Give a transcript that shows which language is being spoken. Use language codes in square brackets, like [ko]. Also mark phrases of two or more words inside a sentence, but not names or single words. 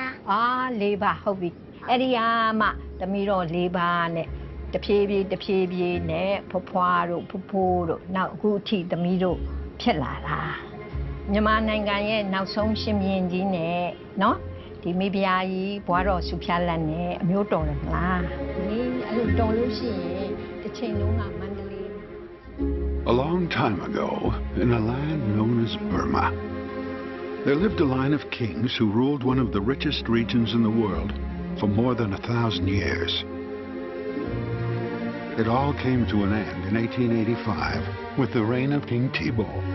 [my] ၄ပါဟုတ်ပြီအဲ့ဒီမှသမီးတော်၄ပါနဲ့တဖြည်းဖြည်းနဲ့ဖွားတို့ဖိုးတို့နောက်အခုအထိသမီးတို့ဖြစ်လာတာမြန်မာနိုင်ငံရဲ့နောက်ဆုံးရှင်ဘုရင်ကြီးနဲ့နော်ဒီမိဖုရားကြီးဘွားတော်စုဖျားလက်နဲ့အမျိုးတော်တယ်မလားအဲ့လိုတော်လို့ရှိရင်တစ်ချိန်လုံးကမန္တလေး [en] A long time ago, in a land known as Burma, there lived a line of kings who ruled one of the richest regions in the world for more than 1,000 years. It all came to an end in 1885 with the reign of King Thibaw.